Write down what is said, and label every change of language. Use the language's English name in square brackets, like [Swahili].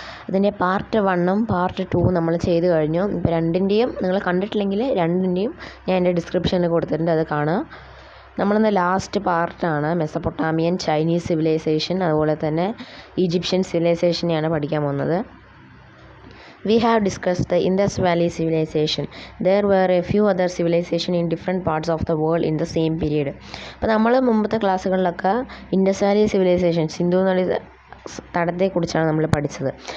[Malayalam] അതിൻ്റെ part 1ഉം part 2ഉം നമ്മൾ ചെയ്ത് കഴിഞ്ഞു. ഇപ്പോൾ രണ്ടിൻ്റെയും നിങ്ങൾ കണ്ടിട്ടില്ലെങ്കിൽ രണ്ടിൻ്റെയും ഞാൻ എൻ്റെ ഡിസ്ക്രിപ്ഷനിൽ കൊടുത്തിട്ടുണ്ട്, അത് കാണുക. നമ്മളിന്ന് ലാസ്റ്റ് പാർട്ടാണ് മെസപ്പൊട്ടാമിയൻ, ചൈനീസ് സിവിലൈസേഷൻ, അതുപോലെ തന്നെ ഈജിപ്ഷ്യൻ സിവിലൈസേഷനെയാണ് പഠിക്കാൻ പോകുന്നത്. [English] We have discussed the Indus Valley civilization. There were a few other civilizations in different parts of the world in the same period. [Malayalam] അപ്പോൾ നമ്മൾ മുമ്പത്തെ ക്ലാസ്സുകളിലൊക്കെ ഇൻഡസ് വാലി സിവിലൈസേഷൻ, സിന്ധു നദി തടത്തെക്കുറിച്ചാണ് നമ്മൾ പഠിച്ചത്.